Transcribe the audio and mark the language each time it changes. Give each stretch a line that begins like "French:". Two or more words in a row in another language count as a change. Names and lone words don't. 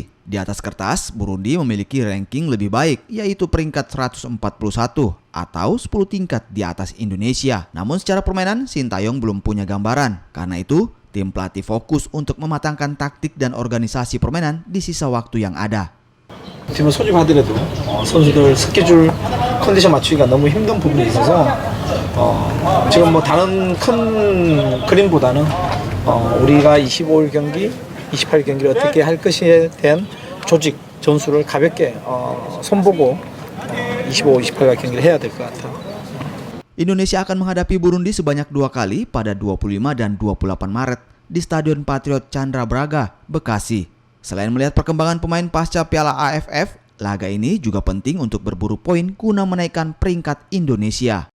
Indonesian: Di atas kertas, Burundi memiliki ranking lebih baik, yaitu peringkat 141 atau 10 tingkat di atas Indonesia. Namun secara permainan, Sintayong belum punya gambaran. Karena itu, tim pelatih fokus untuk mematangkan taktik dan organisasi permainan di sisa waktu yang ada.
Korean: 팀을 소집하더라도 선수들 스케줄 컨디션 맞추기가 너무 힘든 부분이 있어서 지금 뭐 다른 큰 그림보다는 우리가 25일 경기, 28일 경기를 어떻게 할 것에 대한 조직, 전술을 가볍게 손보고 25, 28일 경기를 해야 될 것 같아요.
Indonesian: Indonesia akan menghadapi Burundi sebanyak 2 kali pada 25 dan 28 Maret di Stadion Patriot Candrabraga, Bekasi. Selain melihat perkembangan pemain pasca Piala AFF, laga ini juga penting untuk berburu poin guna menaikkan peringkat Indonesia.